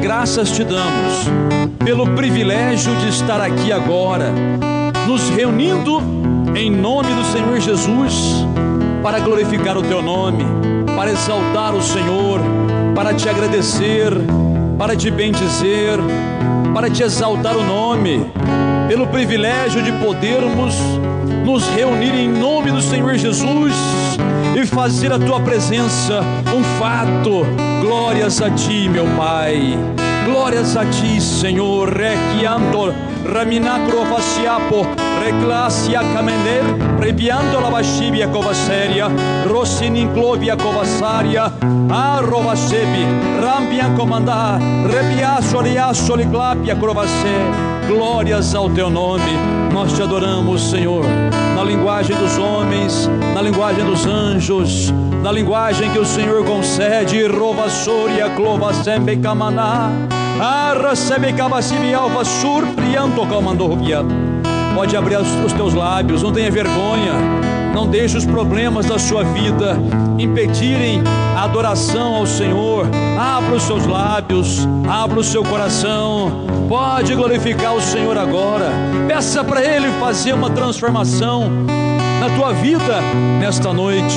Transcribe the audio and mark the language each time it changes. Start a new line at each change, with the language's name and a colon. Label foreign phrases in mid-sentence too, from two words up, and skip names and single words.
Portuguese: graças te damos pelo privilégio de estar aqui agora, nos reunindo em nome do Senhor Jesus, para glorificar o teu nome, para exaltar o Senhor, para te agradecer, para te bendizer, para te exaltar o nome, pelo privilégio de podermos nos reunir em nome do Senhor Jesus e fazer a tua presença um fato. Glórias a ti, meu Pai, glórias a ti, Senhor. Requiando raminacro faciapo, reclassia camender, reviando la vashibia covaseria, rossininclovia covasaria, arrovasebi, rambia comandar, rebiasso riasso liclapia crovasé. Glórias ao teu nome, nós te adoramos, Senhor, na linguagem dos homens, na linguagem dos anjos, na linguagem que o Senhor concede. Rovassoria clova sembe camaná, arra sembe cavacibi alva surprianto comandovia. Pode abrir os teus lábios, não tenha vergonha, não deixe os problemas da sua vida impedirem a adoração ao Senhor. Abra os seus lábios, abra o seu coração, pode glorificar o Senhor agora. Peça para Ele fazer uma transformação na tua vida nesta noite.